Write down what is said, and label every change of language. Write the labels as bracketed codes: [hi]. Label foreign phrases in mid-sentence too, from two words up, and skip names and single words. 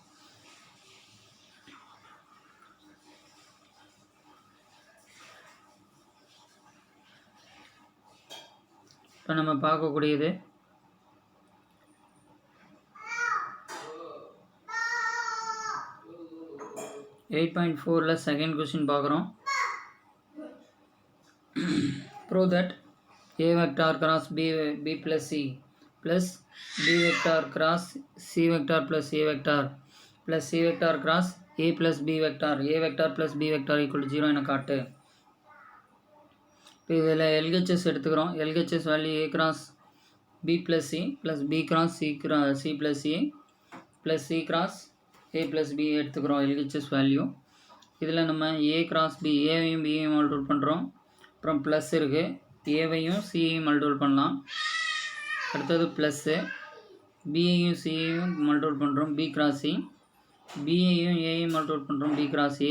[ta] இப்போ நம்ம பார்க்கக்கூடியது 8.4ல [en] second question [ta] பார்க்குறோம். [en] Prove that a vector cross b plus c plus b vector cross c vector plus a vector plus c vector cross a plus b vector plus b vector equal to 0 [ta] என காட்டு. இப்போ இதில் LHS எடுத்துக்கிறோம். [en] LHS value a cross b plus c plus b cross c plus a plus c cross a plus b எடுத்துக்கிறோம் LHS value. [ta] இதில் நம்ம [en] a cross b [ta] ஏவையும் பியையும் மல்டிபிள் பண்ணுறோம். அப்புறம் ப்ளஸ் இருக்குது, ஏவையும் சியையும் மல்டிபிள் பண்ணலாம். அடுத்தது ப்ளஸ்ஸு பியையும் சியையும் மல்டிபிள் பண்ணுறோம் [en] b cross c, [ta] பியையும் ஏயும் மல்டிபிள் பண்ணுறோம் [en] b cross a.